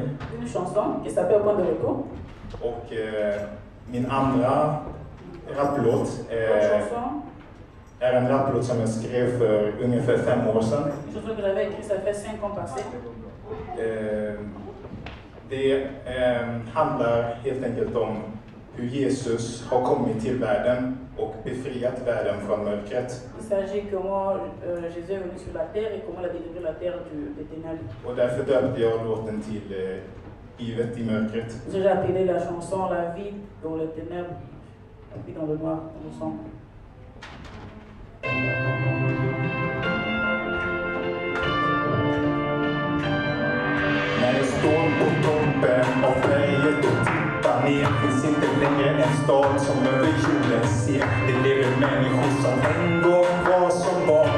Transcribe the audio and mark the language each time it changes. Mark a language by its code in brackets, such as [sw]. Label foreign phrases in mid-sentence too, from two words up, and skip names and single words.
[fr] Une chanson qui s'appelle Point de Retour. [sv] Och min andra rapplåt [fr] L'autre chanson, [sv] är en rapplåt som jag skrev för ungefär 5 år sedan. [fr] une chanson que j'avais écrite, ça fait 5 ans passés. [sv] Det handlar helt enkelt om hur Jesus har kommit till världen och befriat världen från mörkret. [fr] Il s'agit comment Jésus est venu sur la terre et comment il a délivré la terre des ténèbres. [sv] Och därför döpte jag låten till Livet i mörkret. [fr] J'ai appelé la chanson La vie dans les ténèbres, la vie dans le noir, dans le sang. [sv] När jag står på toppen av berget och tippar ner finns inte längre en stad som över jorden ser. Det lever människor som en gång var som barn.